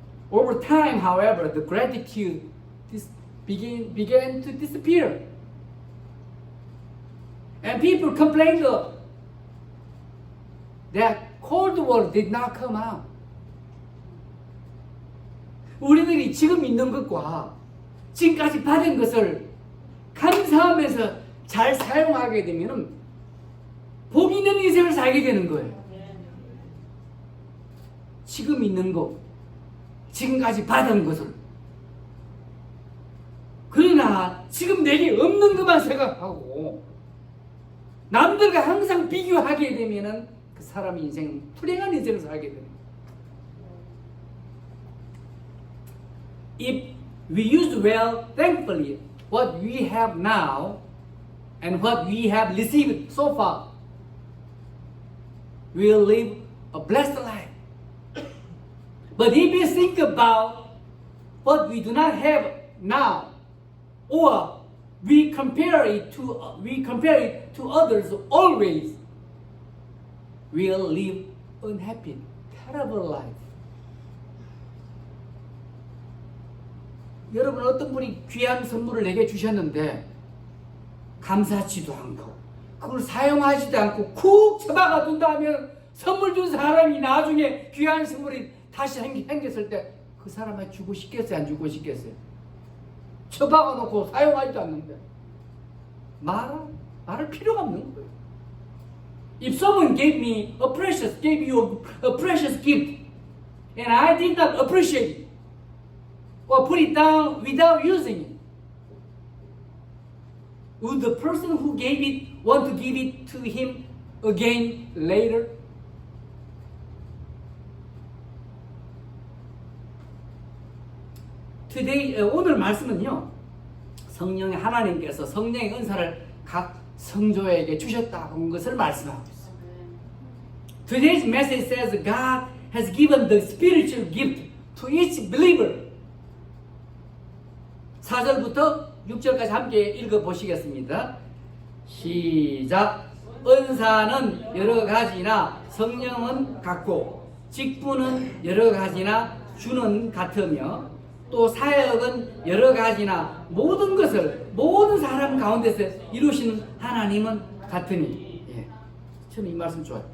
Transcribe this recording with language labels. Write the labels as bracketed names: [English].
[English] Over time, however, the gratitude began to disappear. And people complained that cold water did not come out. [Korean] 우리들이 지금 있는 것과 지금까지 받은 것을 감사하면서 잘 사용하게 되면 복 있는 인생을 살게 되는 거예요. 지금 있는 것, 지금까지 받은 것을. 그러나 지금 내게 없는 것만 생각하고 남들과 항상 비교하게 되면 그 사람의 인생은 불행한 인생을 살게 됩니다. [English] If we use well, thankfully, what we have now and what we have received so far, we will live a blessed life. But if we think about what we do not have now, or we compare it to others always, we will live unhappy, terrible life. [Korean] 여러분 어떤 분이 귀한 선물을 내게 주셨는데 감사하지도 않고 그걸 사용하지도 않고 쿡 처박아 둔다면 선물 준 사람이 나중에 귀한 선물이 다시 생겼을 때 그 사람한테 주고 싶겠어요? 안 주고 싶겠어요? 처박아 놓고 사용하지도 않는데 말할 필요가 없는 거예요. [English] If someone gave you a precious gift, and I did not appreciate it, or put it down without using it, would the person who gave it want to give it to him again later? [Korean] 오늘 말씀은요, 성령의 하나님께서 성령의 은사를 각 성도에게 주셨다는 것을 말씀하고 있어요. [English] Today's message says God has given the spiritual gift to each believer. [Korean] 4절부터 6절까지 함께 읽어보시겠습니다. 시작. 은사는 여러 가지나 성령은 같고 직분은 여러 가지나 주는 같으며 또 사역은 여러 가지나 모든 것을 모든 사람 가운데서 이루시는 하나님은 같으니. 예. 저는 이 말씀 좋아요.